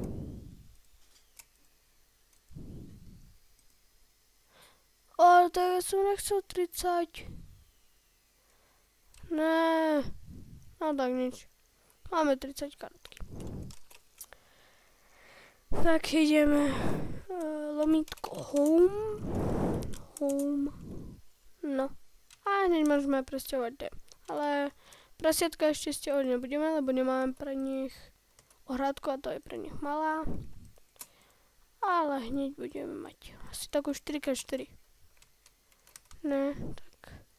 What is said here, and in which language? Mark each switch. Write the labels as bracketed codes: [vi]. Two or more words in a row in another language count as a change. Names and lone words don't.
[sk] Ale tak ja som nechcel 30. Ne. No tak nič. Máme 30 karotky. Tak ideme. Lomítko Home. Home. No. A hneď môžeme presťahovať. Ale prasiatka ešte stiahovať nebudeme, lebo nemáme pre nich ohrádku a to je pre nich malá. Ale hneď budeme mať asi takú 4x4. Ne, tak.